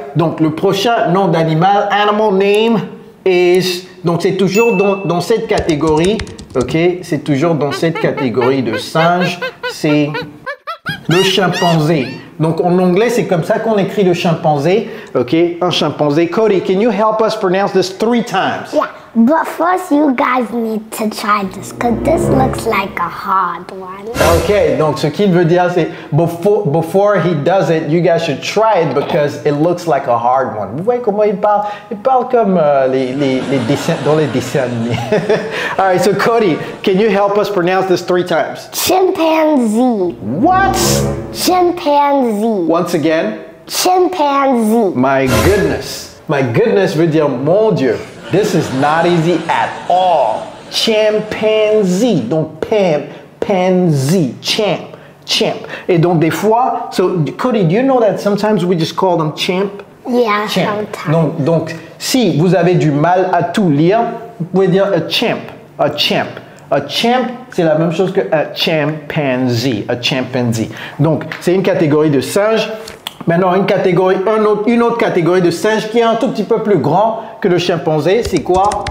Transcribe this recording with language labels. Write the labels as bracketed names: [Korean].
[French] Donc, le prochain nom d'animal, [English] animal name is... [French] Donc, c'est toujours dans cette catégorie, ok? C'est toujours dans cette catégorie de singe. C'est le chimpanzé. Donc, en anglais, c'est comme ça qu'on écrit le chimpanzé. OK? Un chimpanzé. [English] Cody, can you help us pronounce this 3 times? Yeah, but first you guys need to try this because this looks like a hard one. [French] OK, donc ce qu'il veut dire, c'est [English] before he does it, you guys should try it because it looks like a hard one. [French] Vous voyez comment il parle? Il parle comme les dessins, dans les dessins animés. [English] All right, so Cody, can you help us pronounce this 3 times? Chimpanzee. What? Chimpanzee. Once again? Chimpanzee. My goodness. My goodness [French] veut dire mon Dieu. [English] This is not easy at all. Chimpanzee. [French] Donc, pansy. Champ. Et donc, des fois, [English] so Cody, do you know that sometimes we just call them champ? Yeah, Champ. sometimes. [French] Donc, si vous avez du mal à tout lire, vous pouvez dire a champ. A champ. A champ, c'est la même chose que a chimpanzee. A chimpanzee. Donc, c'est une catégorie de singes. Maintenant, une autre catégorie de singes qui est un tout petit peu plus grand que le chimpanzé, c'est quoi?